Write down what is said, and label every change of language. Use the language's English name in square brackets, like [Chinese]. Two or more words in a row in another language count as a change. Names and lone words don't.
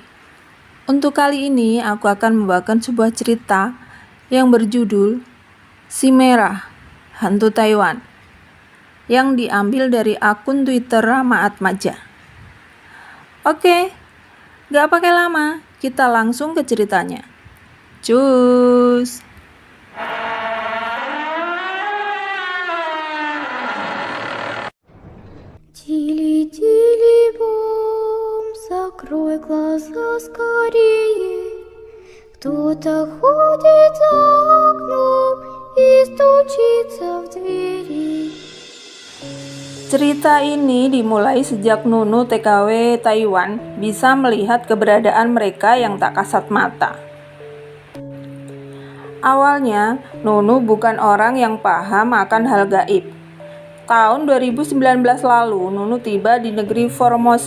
[Indonesian] Untuk kali ini aku akan membawakan sebuah cerita yang berjudul Si Merah, Hantu Taiwan, yang diambil dari akun Twitter Rama Atmaja. Oke, gak pakai lama, kita langsung ke ceritanya. Cus! [Russian] Тили-тили бом, закрой глаза скорее. Кто-то ходит за окном и стучится в двери. [Indonesian] Cerita ini dimulai sejak Nunu TKW Taiwan bisa melihat keberadaan mereka yang tak kasat mata. Awalnya, Nunu bukan orang yang paham akan hal gaib. Tahun 2019 lalu, Nunu tiba di negeri Formosa.